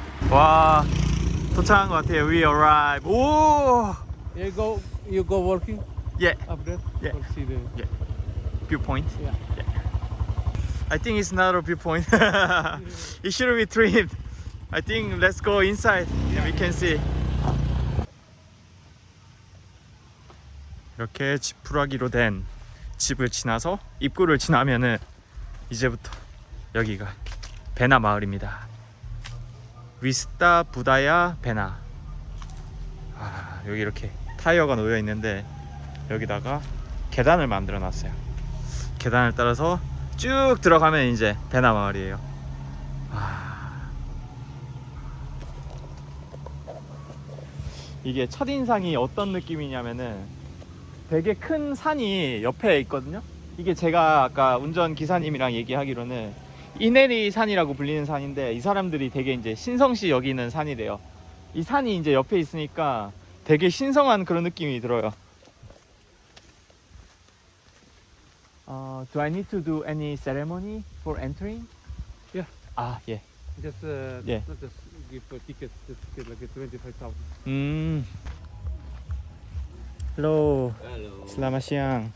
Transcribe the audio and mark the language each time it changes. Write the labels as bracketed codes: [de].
[ko] 와, 도착한 것 같아요. [en] We arrived. [ko] 오, [en] You go working yeah, up there. Yeah. Go see the. viewpoint. Yeah. I think it's not a viewpoint. It should be trimmed. I think let's go inside and we can see. [ko] 이렇게 지푸라기로 된 집을 지나서 입구를 지나면은 이제부터 여기가 베나마을입니다. 위스타 부다야 베나. 아, 여기 이렇게 타이어가 놓여 있는데 여기다가 계단을 만들어 놨어요. 계단을 따라서 쭉 들어가면 이제 베나마을이에요. 아, 이게 첫인상이 어떤 느낌이냐면은 되게 큰 산이 옆에 있거든요. 이게 제가 아까 운전기사님이랑 얘기하기로는 이내리 산이라고 불리는 산인데 이 사람들이 되게 이제 신성시 여기는 산이래요. 이 산이 이제 옆에 있으니까 되게 신성한 그런 느낌이 들어요. [en] Do I need to do any ceremony for entering? Yeah. Ah, yeah. Just Yeah. not just give a ticket. The ticket like 25,000. Hello. [id] Halo. Selamat siang.